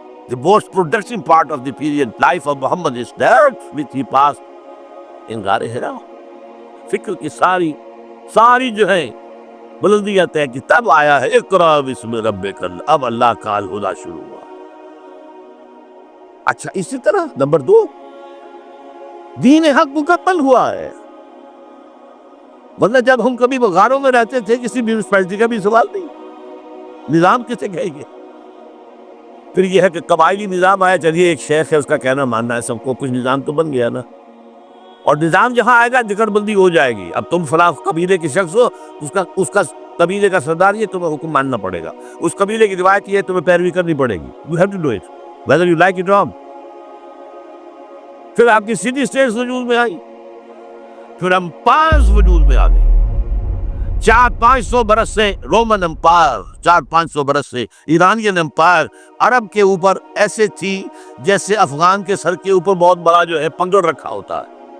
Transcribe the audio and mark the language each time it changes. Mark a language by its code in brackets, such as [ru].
[en] The most productive part of the period life of Muhammad is that which he passed in غار حرا. [ur] فکر کی ساری جو ہے بلندیاں طے کی تب آیا ہے [ar] اقرا بسم ربک، [ur] اب اللہ کا الہدا شروع ہوا. اچھا، اسی طرح نمبر 2، دین حق مکمل ہوا ہے. ورنہ جب ہم کبھی غاروں میں رہتے تھے کسی میونسپلٹی کا بھی سوال نہیں، نظام کسے کہیں گے؟ پھر یہ ہے کہ قبائلی نظام آیا، چلیے ایک شیخ ہے اس کا کہنا ماننا ہے سب کو، کچھ نظام تو بن گیا نا. اور نظام جہاں آئے گا جکڑ بندی ہو جائے گی. اب تم فلاں قبیلے کے شخص ہو، اس کا قبیلے کا سردار یہ، تمہیں حکم ماننا پڑے گا. اس قبیلے کی روایت یہ، تمہیں پیروی کرنی پڑے گی. [en] You have to do it whether you like it or not. [ur] پھر آپ کی سٹی اسٹیٹس وجود میں آئی، پھر امپائرز وجود میں آ گئے. 400-500 برس سے رومن امپائر، 400-500 برس سے ایرانین امپائر عرب کے اوپر ایسے تھی جیسے افغان کے سر کے اوپر بہت بڑا جو ہے پنگڑ رکھا ہوتا ہے.